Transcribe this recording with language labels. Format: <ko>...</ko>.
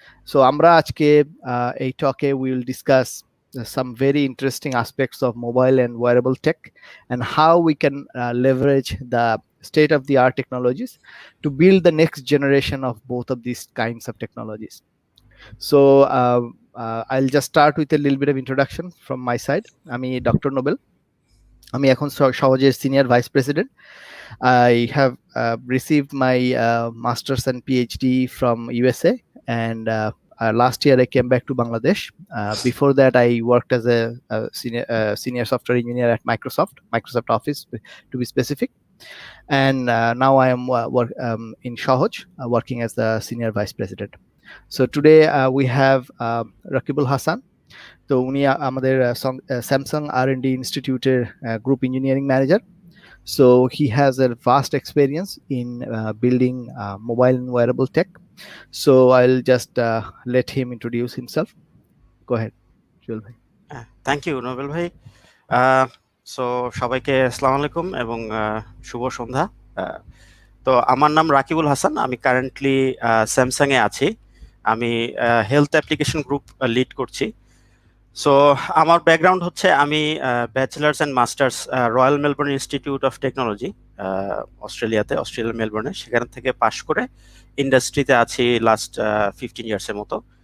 <en>So,</en> <bn>আমরা আজকে এই</bn> <en>talk-এ we will discuss some very interesting aspects of mobile and wearable tech and how we can leverage the state-of-the-art technologies to build the next generation of both of these kinds of technologies. So I'll just start with a little bit of introduction from my side.</en> <bn>আমি doctor Nobel, আমি এখন সহজের senior vice president.</bn> <en>I have received my master's and PhD from USA, and last year I came back to Bangladesh. Before that, I worked as a senior software engineer at Microsoft Office, to be specific. And now I am in Shohoz, working as the senior vice president. So today we have Raquibul Hasan.</en> <bn>তো উনি আমাদের</bn> <en>Samsung R&D Institute group engineering manager. So he has a vast experience in building mobile and wearable tech. So I'll just let him introduce himself. Go ahead, Joel bhai. Thank you, Nobel bhai.</en> <bn>So সবাইকে আসসালামু আলাইকুম এবং শুভ সন্ধ্যা। তো আমার নাম রাকিবুল হাসান, আমি currently Samsung A আছি। আমি হেলথ অ্যাপ্লিকেশন গ্রুপ লিড করছি। সো আমার ব্যাকগ্রাউন্ড হচ্ছে আমি bachelors and masters royal Melbourne institute of technology অস্ট্রেলিয়ার মেলবোর্নে, সেখান থেকে পাশ করে ইন্ডাস্ট্রিতে আছি লাস্ট 15 ইয়ার্সের মতো।</bn>